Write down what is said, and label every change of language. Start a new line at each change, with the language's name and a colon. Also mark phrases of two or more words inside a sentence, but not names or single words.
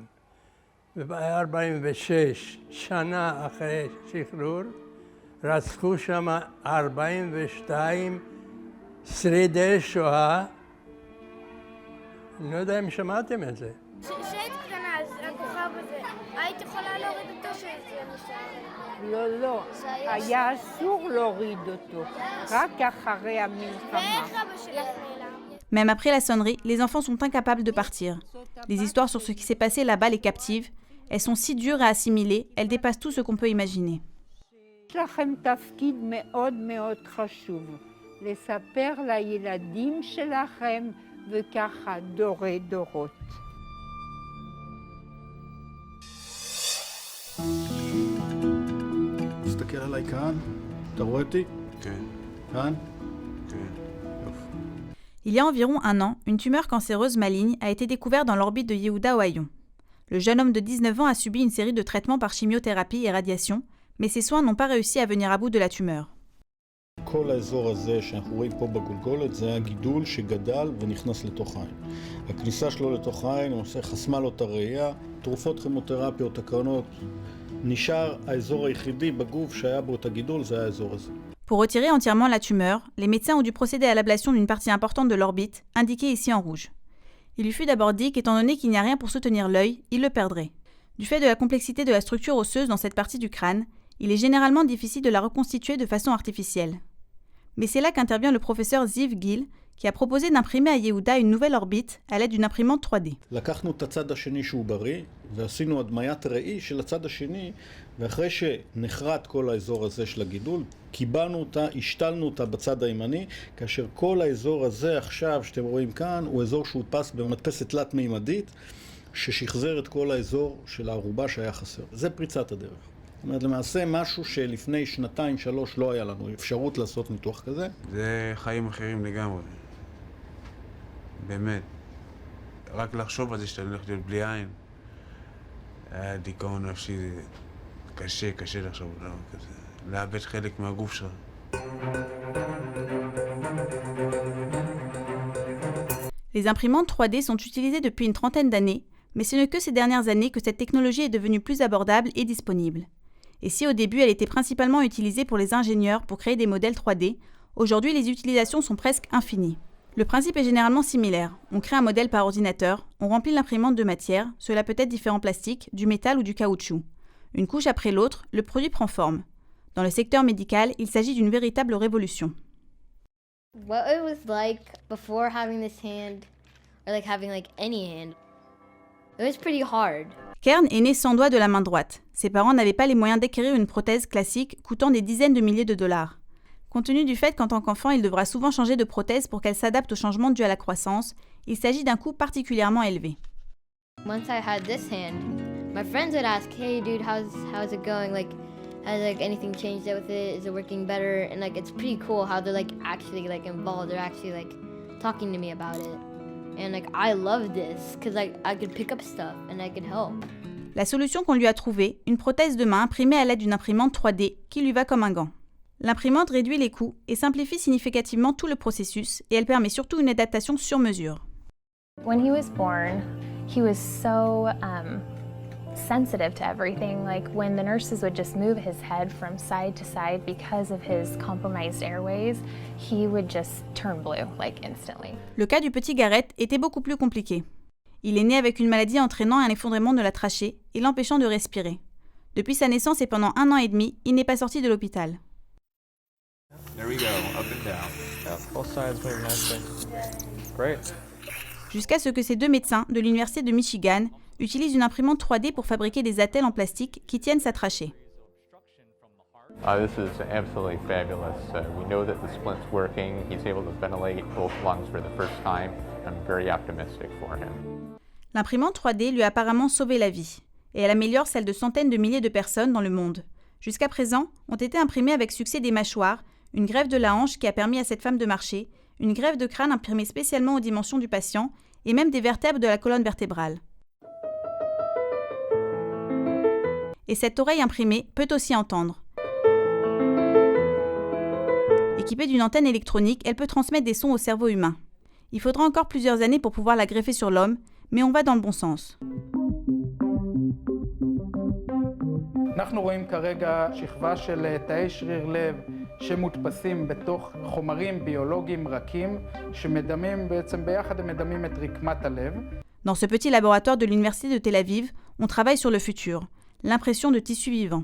Hebrew: וב-46, שנה אחרי שחרור, רצחו שם 42 שרידי שואה. אני לא יודע אם שמעתם את זה. שהיית קטנה, אז הכוכב הזה, היית יכולה להוריד אותו שזה נשאר? לא, היה אסור להוריד אותו, רק אחרי המלחמה. ואיך אבא שלך נעלם?
French: Même après la sonnerie, les enfants sont incapables de partir. Les histoires sur ce qui s'est passé là-bas les captivent. Elles sont si dures à assimiler, elles dépassent tout ce qu'on peut imaginer.
Hebrew: יש לכם תפקיד מאוד מאוד חשוב, לספר לילדים שלכם וככה דורי דורות. תסתכל עליי כאן, אתה רואה אותי? כן. כאן? כן.
French: Il y a environ un an, une tumeur cancéreuse maligne a été découverte dans l'orbite de Yehuda Ohayon. Le jeune homme de 19 ans a subi une série de traitements par chimiothérapie et radiation, mais ses soins n'ont pas réussi à venir à bout de la tumeur.
Hebrew: כל האזור הזה שאנחנו רואים פה בגולגולת זה הגידול שגדל ונכנס לתוך העין. הכניסה שלו לתוך העין למעשה חסמה לו את הראייה, תרופות כימותרפיות, הקרנות, נשאר האזור היחידי בגוף שהיה בו את הגידול, זה האזור הזה.
French: Pour retirer entièrement la tumeur, les médecins ont dû procéder à l'ablation d'une partie importante de l'orbite, indiquée ici en rouge. Il lui fut d'abord dit qu'étant donné qu'il n'y a rien pour soutenir l'œil, il le perdrait. Du fait de la complexité de la structure osseuse dans cette partie du crâne, il est généralement difficile de la reconstituer de façon artificielle. Mais c'est là qu'intervient le professeur Ziv Gil, qui a proposé d'imprimer à Yehuda une nouvelle orbite à l'aide d'une imprimante 3D.
Hebrew: לקחנו את הצד השני שהוא בריא, ועשינו הדמיית ראי של הצד השני, ואחרי שנחרט כל האזור הזה של הגידול, קיבלנו אותה, השתלנו אותה בצד הימני, כאשר כל האזור הזה עכשיו, שאתם רואים כאן, הוא אזור שהודפס במדפסת תלת-מימדית, ששחזר את כל האזור של הערובה שהיה חסר. זה פריצת הדרך. זאת אומרת, למעשה משהו שלפני 2-3 לא היה לנו אפשרות לעשות ניתוח כזה. זה חיים אחרים לגמרי. באמת. רק לחשוב על זה שאתה הולך להיות בלי עין. היה דיכאון נפשי, קשה לחשוב על דבר כזה. לאבד חלק מהגוף שלך.
French: Les imprimantes 3D sont utilisées depuis une trentaine d'années, mais ce n'est que ces dernières années que cette technologie est devenue plus abordable et disponible. Et si au début elle était principalement utilisée pour les ingénieurs pour créer des modèles 3D, aujourd'hui les utilisations sont presque infinies. Le principe est généralement similaire. On crée un modèle par ordinateur, on remplit l'imprimante de matière, cela peut être différents plastiques, du métal ou du caoutchouc. Une couche après l'autre, le produit prend forme. Dans le secteur médical, il s'agit d'une véritable révolution.
English: What it was like before having this hand, or like having like any hand, it was pretty hard.
French: Kern est né sans doigt de la main droite. Ses parents n'avaient pas les moyens d'acquérir une prothèse classique coûtant des dizaines de milliers de dollars. Compte tenu du fait qu'en tant qu'enfant, il devra souvent changer de prothèse pour qu'elle s'adapte aux changements dus à la croissance, il s'agit d'un coût particulièrement élevé.
English: Once I had this hand, my friends would ask, "Hey dude, how's it going? Like, has like anything changed with it? Is it working better?" And like it's pretty cool how they're like actually like involved. They're actually like talking to me about it. And like I love this because like I could pick up stuff and I could help.
French: La solution qu'on lui a trouvée, une prothèse de main imprimée à l'aide d'une imprimante 3D qui lui va comme un gant. L'imprimante réduit les coûts et simplifie significativement tout le processus et elle permet surtout une adaptation sur mesure.
English: When he was born, he was so sensitive to everything. Like when the nurses would just move his head from side to side because of his compromised airways, he would just turn blue like instantly.
French: Le cas du petit Garrett était beaucoup plus compliqué. Il est né avec une maladie entraînant un effondrement de la trachée et l'empêchant de respirer. Depuis sa naissance et pendant 1 an et demi, il n'est pas sorti de l'hôpital.
English: There we go, up and down. Yeah, both sides move nicely. Great.
French: Jusqu'à ce que ces 2 médecins de l'Université de Michigan utilisent une imprimante 3D pour fabriquer des attelles en plastique qui tiennent sa trachée.
English: This is absolutely fabulous. We know that the splint's working. He's able to ventilate both lungs for the first time. I'm very optimistic for him.
French: L'imprimante 3D lui a apparemment sauvé la vie, et elle améliore celle de centaines de milliers de personnes dans le monde. Jusqu'à présent, ont été imprimées avec succès des mâchoires, une greffe de la hanche qui a permis à cette femme de marcher, une greffe de crâne imprimée spécialement aux dimensions du patient, et même des vertèbres de la colonne vertébrale. Et cette oreille imprimée peut aussi entendre. Équipée d'une antenne électronique, elle peut transmettre des sons au cerveau humain. Il faudra encore plusieurs années pour pouvoir la greffer sur l'homme, mais on va dans le bon sens.
Hebrew: אנחנו רואים כרגע שכבה של תאי שריר לב שמודפסים בתוך חומרים ביולוגיים רכים שמדמים בעצם ביחד הם מדמים את רקמת הלב.
French: Dans ce petit laboratoire de l'université de Tel Aviv, on travaille sur le futur, l'impression de tissus vivants.